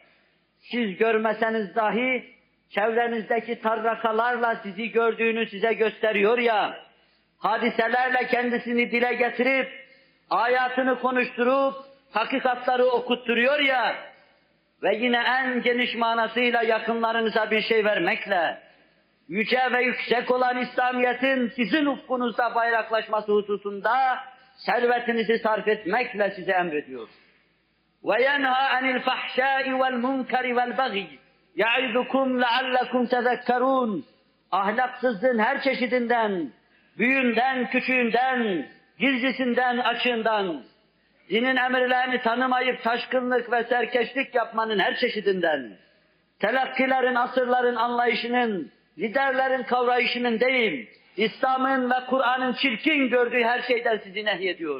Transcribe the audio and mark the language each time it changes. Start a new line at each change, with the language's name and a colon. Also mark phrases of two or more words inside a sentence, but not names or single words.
Turkish: Siz görmeseniz dahi çevrenizdeki tarrakalarla sizi gördüğünü size gösteriyor ya, hadiselerle kendisini dile getirip, hayatını konuşturup, hakikatları okutturuyor ya, ve yine en geniş manasıyla yakınlarınıza bir şey vermekle, yüce ve yüksek olan İslamiyet'in sizin ufkunuzda bayraklaşması hususunda servetinizi sarf etmekle size emrediyor.
Arabic: وَيَنْهَا عَنِ الْفَحْشَاءِ وَالْمُنْكَرِ وَالْبَغِيِ يَعِذُكُمْ لَعَلَّكُمْ تَذَكَّرُونَ.
Turkish: Ahlaksızlığın her çeşidinden, büyüğünden, küçüğünden, gizlisinden, açığından, dinin emirlerini tanımayıp taşkınlık ve serkeşlik yapmanın her çeşidinden, telakkilerin, asırların anlayışının, liderlerin kavrayışının değil, İslam'ın ve Kur'an'ın çirkin gördüğü her şeyden sizi nehyediyor.